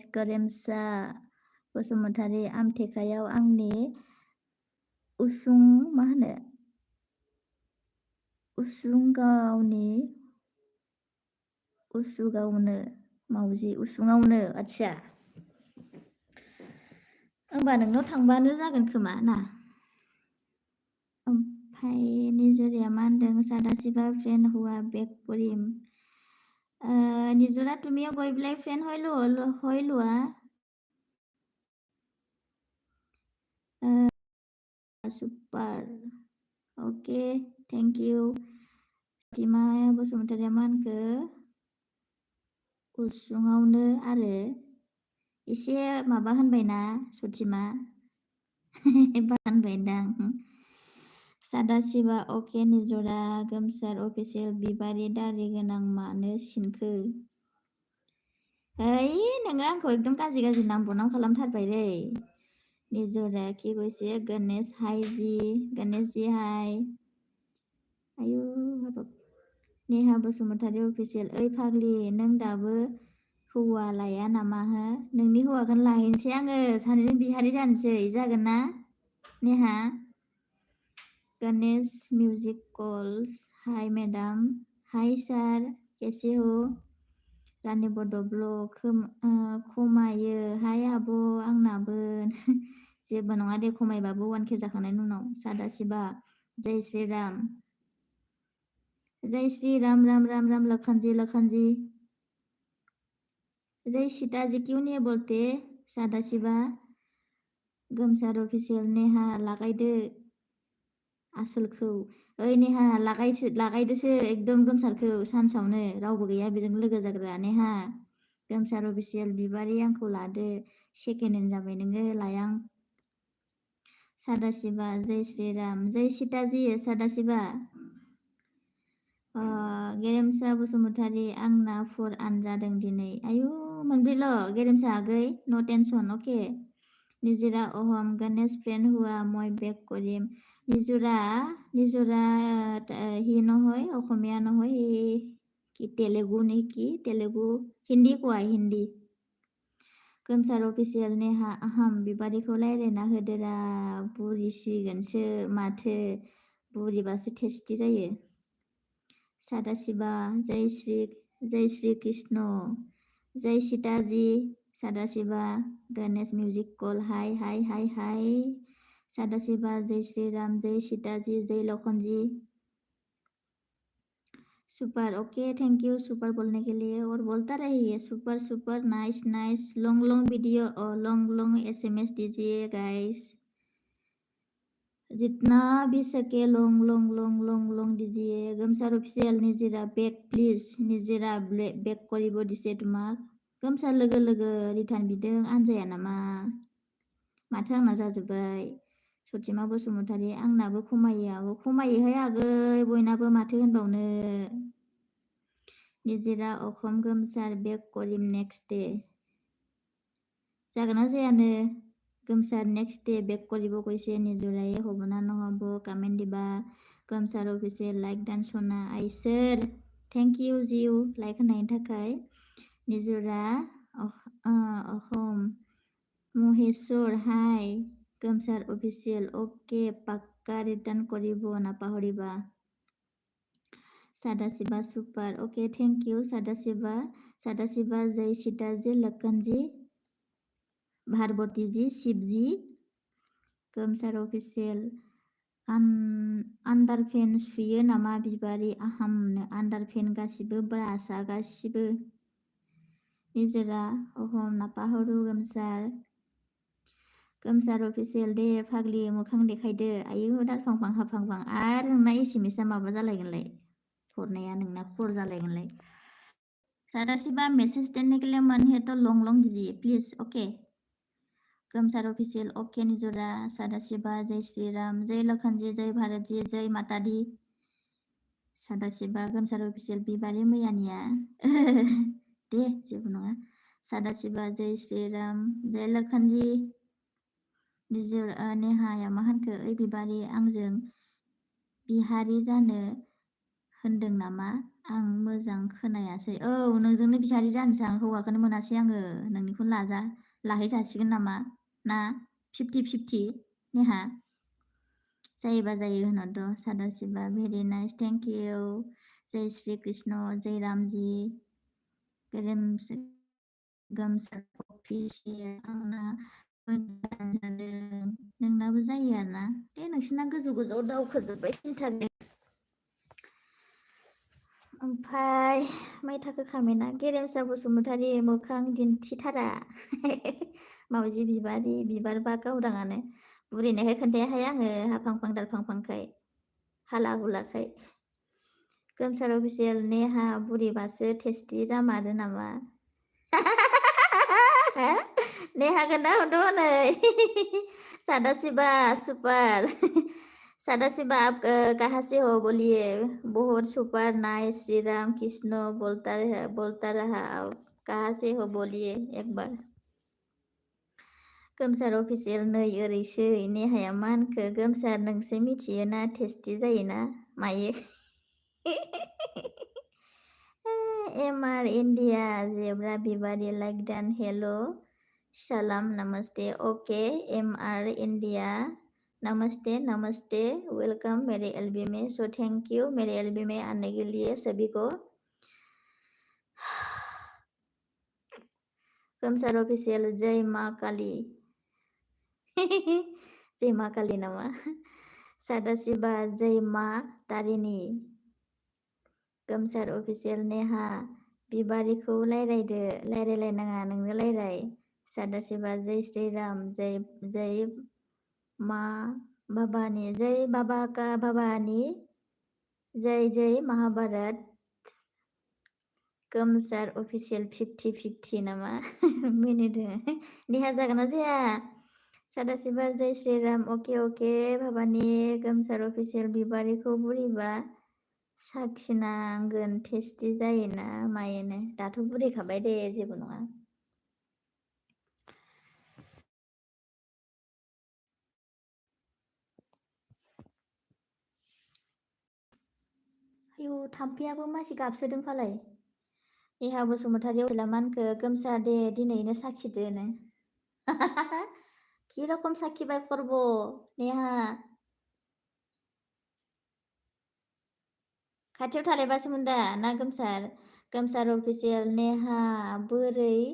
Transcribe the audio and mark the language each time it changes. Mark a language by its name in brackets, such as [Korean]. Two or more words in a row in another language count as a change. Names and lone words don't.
[Bodo] गेरेमसा बसुमतारी आमथेखायाव आंनि उसुगावनो मावजि उसुङावनो आदसा होमबा नोंनाव थांबानो जागोन खोमा ना। ओमफ्राय निजोराया मा होनदों [Assamese] सादाशिबा ফ্ৰেণ্ড হোৱা বেক কৰিম निजोरा तुमिও গৈ পেলাই ফ্রেন্ড হৈ লোৱা। [English] super okay thank you. [Bodo] सतिमा बसुमतारिया मानखो उसुङावनो आरो एसे माबा होनबायना सतिमा बानबायदां। सादाशिबा ओके निजोरा गोमसार अफिसियेल बिबारि दारि गोनां मानो सिनखो है नोङो आंखौ एकदम गाज्रि नाम खालामथारबाय रे। निजोरा [Assamese] কি কৈছে [Bodo] गणेश हाय जी गणेश जी हाय आयु हाबाब। नेहा बसुमतारी अफिसियेल ओइ फाग्लि नों दाबो हौवा लाया नामा हो नोंनि हौवाखौनो लाहैनोसै आङो सानैजों बिहारि जानोसै जागोन ना नेहा। [Hindi] गणेश म्यूजिक कॉल्स [English] hi madam hi sir [Hindi] कैसे हो। [Bodo] रानी बड'ब्ल खमायो हाय आब' आंनाबो जेबो नङा दे खमायबाबो 1K जाखांनायनि उनाव। [Hindi] सादाशिबा जय श्री राम राम राम राम लखनजी जय सीता जी क्यों नहीं बोलते सादाशिबा। [Bodo] गोमसार अफिसियेल नेहा लागायदो आसोलखौ। ओइ नेहा लागायदोसो एकदम गोमसारखौ सान्सावनो रावबो गैया बेजों लोगो जाग्रा नेहा। गोमसार अफिसियेल बिबारि आंखौ लादो [English] second hand [Bodo] जाबाय नोङो लायां। [Hindi] सादाशिबा जय श्रीराम जय सीताजी सादाशिबा। [Bodo] गेरेमसा बसुमतारी आंना 4 आनजादों दिनै। आयु मोनब्रैल' गेरेमसा आगै [English] no tension [Bodo] अके। [Assamese] निजिरा अहम गणेश ফ্ৰেণ্ড হোৱা মই বেক কৰিম। নিজৰা হি নহয় অসমীয়া নহয় কি তেলেগু নেকি তেলেগু हिंदी কয় हिंदी। [Bodo] गोमसार अफिसियेल नेहा आहाम बिबारिखौ रायलायना होदोरा बुरिसिगोनसो माथो बुरिबासो टेस्टि जायो। [Hindi] सादाशिबा जय श्री कृष्ण जय सीताजी सादाशिबा गणेश म्यूजिक कॉल [English] hi hi hi hi. [Hindi] सादाशिबा जय श्रीराम जय सीताजी जय लखनजी। [English] super okay thank you super [Hindi] बोलने के लिए और बोलता रहिए [English] super super nice nice. long long video [Hindi] और [English] long long SMS [Hindi] दीजिए गाइस। जितना भी सके [English] long long long long long [Hindi] दीजिए। [Assamese] गोमसार अफिसियेल निजिरा [English] back please [Assamese] निजिरा বেক কৰিব দিছে তোমাক। [Bodo] गोमसार लोगो लोगो रिटार्न बिदों आनजाया नामा माथो आंना जाजोब्बाय। सथिमा बसुमतारी आंनाबो खमायोहाय आगै बयनाबो माथो होनबावनो। निजिरा अखम गोमसार [Assamese] বেক কৰিম [English] next day [Bodo] जागोन ना जायानो। [Assamese] गोमसार [English] next day [Assamese] বেক কৰিব কৈছে নিজৰাই হ'ব না নহ'ব কমেন্ট দিবা। [Bodo] गोमसार अफिसियेल लाइक दान सना आइसोर [English] thank you [Bodo] जिउ लाइक होनायनि थाखाय। [Assamese] निजिरा अखम महेश्वर हाय गोमसार अफिसियेल ओके পাক্কা ৰিটাৰ্ণ কৰিব নাপাহৰিবা। [Hindi] सादाशिबा [English] super okay thank you [Hindi] सादाशिबा जय सीताजी लखनजी भारवती जी शिवजी। [Bodo] गोमसार अफिसियेल आन्डारपेन सुयो नामा बिबारि आहामनो आन्डारपेन गासिबो ब्रासा गासिबो। निजिरा अहम नापाहरु गोमसार अफिसियेल दे फाग्लि मोखां देखायदो। आयु दारफांफां हाफांफां आरो नोंना एसेमेसा माबा जालायगोनलाय हरनाया नोंना खर जालायगोनलाय। [Hindi] सादाशिबा मैसेज देने के लिए मन है तो [English] long long [Hindi] दीजिए प्लीज ओके। गोमसार अफिसियल ओके निजोरा सादाशिबा जय श्रीराम जय लखनजी जय भारत जी जय माता दी। [Bodo] सादाशिबा गोमसार अफिसियल बिबारि मैयानिया दे जेबो नङा। [Hindi] सादाशिबा जय श्रीराम जय लखनजी। [Bodo] नेहाया मा होनखो ओइ बिबारि आंजों बिहारि जानो होनदों नामा आं मोजां खोनायासै। औ नोंजोंनो बिहारि जानोसै आं हौवाखौनो मोनासै आङो नोंनिखौनो लाहैजासिगोन नामा ना 50-50 नेहा जायोबा जायो होनहरद'। [Hindi] सादाशिबा [English] very nice thank you [Hindi] जय श्री कृष्ण जय रामजी। [Bodo] गोमसार अफिसियेल आंना नोंनाबो जायो आरोना दे नोंसिना गोजौ गोजौ दावखोजोब्बाय सिन्था गैया। ओमफ्राय माइथाखो खामेना गेरेमसा बसुमतारी मोखां दिन्थिथारा मावजि बिबारि बिबार बा गावदाङानो बुरिनायखाय खोन्थायाहाय आङो हाफांफां दारफांफांखाय हाला हुलाखाय। गोमसार अफिसियेल नेहा बुरिबासो टेस्टि जामारो नामा नेहा खोन्था हरद' हनै [Hindi] सादाशिबा सुपर सादाशिबा आप कहाँ से हो बोलिए बहुत [English] super nice [Hindi] श्री राम कृष्ण बोलता रहा आप कहाँ से हो बोलिए एक बार। [Bodo] गोमसार अफिसियेल नै ओरैसो नेहाया मा होनखो गोमसार नोंसो मिथियोना टेस्टि जायोना मायो एमआर इन्डिया जेब्रा बिबारि [English] like done [Hindi] हेलो सलाम नमस्ते ओके एमआर इंडिया नमस्ते नमस्ते वेलकम मेरे एलबी में। [English] so thank you [Hindi] मेरे एलबी में आने के लिए सभी को। गोमसार अफिसियल जय माँ काली जय माँ काली नामा। सादाशिबा जय माँ तारिणी। [Bodo] गोमसार अफिसियल नेहा बिबारिखौ रायलायदो रायलायलायनाङा नोंनो रायलाय। [Hindi] सदाशिवा जय श्री राम जय जय माँ भवानी जय बाबा का भवानी जय जय महाभारत [Bodo] गोमसार अफिसियेल 50-50 नामा मिनिट देहा जागोन ना जाया [Hindi] सदाशिवा जय श्री राम अके भवानी [Bodo] गोमसार अफिसियेल बिबारिखौ बुरैबा साखिनांगोन टेस्टि जायोना मायोनो दाथ' बुरैखाबाय दे जेबो नङा आयौ थाम्फैयाबो मानसि गाबसोदों फालाय नेहा बसुमतारी अफिला मानखो गोमसार दे दिनैनो साखिदोनो कि रकम साखिबाय करब नेहा खाथियाव थालायबासोमोन दा ना गोमसार अफिसियेल नेहा बोरै